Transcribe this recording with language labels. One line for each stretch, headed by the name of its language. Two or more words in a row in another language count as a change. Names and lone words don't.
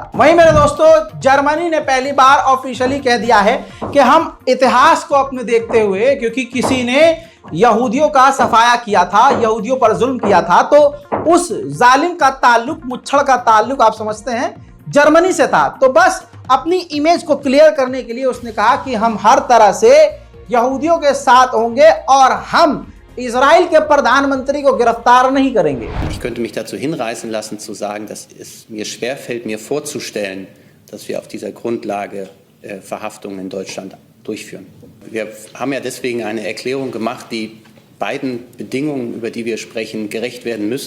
Hindi: वहीं मेरे दोस्तों, जर्मनी ने पहली बार ऑफिशियली कह दिया है कि हम इतिहास को अपने देखते हुए, क्योंकि किसी ने यहूदियों का सफाया किया था, यहूदियों पर जुल्म किया था, तो उस जालिम का ताल्लुक, मुच्छड़ का ताल्लुक आप समझते हैं जर्मनी से था। तो बस अपनी इमेज को क्लियर करने के लिए उसने कहा कि हम हर तरह से यहूदियों के साथ होंगे और हम इजराइल के प्रधानमंत्री को गिरफ्तार नहीं करेंगे।
German: Ich könnte mich dazu hinreißen lassen zu sagen, dass es mir schwerfällt, mir vorzustellen, dass wir auf dieser Grundlage Verhaftungen in Deutschland durchführen. Wir haben ja deswegen eine Erklärung gemacht, die beiden Bedingungen, über die wir sprechen, gerecht werden müssen.